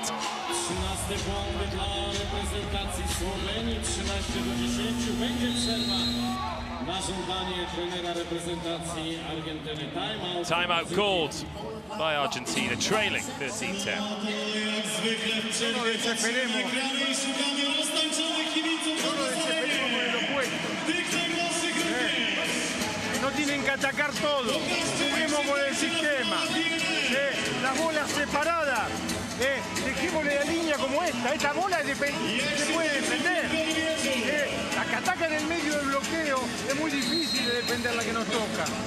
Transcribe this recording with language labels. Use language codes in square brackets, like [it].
[pl] 13 błąd dla reprezentacji Słowenii, 13-10. Będzie przerwa na żądanie trenera reprezentacji Argentyny. [en] Timeout called by Argentina, trailing 13-10. [pl] Jak zwykle w przerwie patrzymy ekrany i szukamy roztańczonych kibiców. Tych najmłodszych również. [es] No tienen que atacar todo. Juguemos con el sistema. Las bolas separadas. Dejémosle la línea como esta. Esta bola se puede defender. La que ataca en el medio del bloqueo es muy difícil de defender la que nos toca.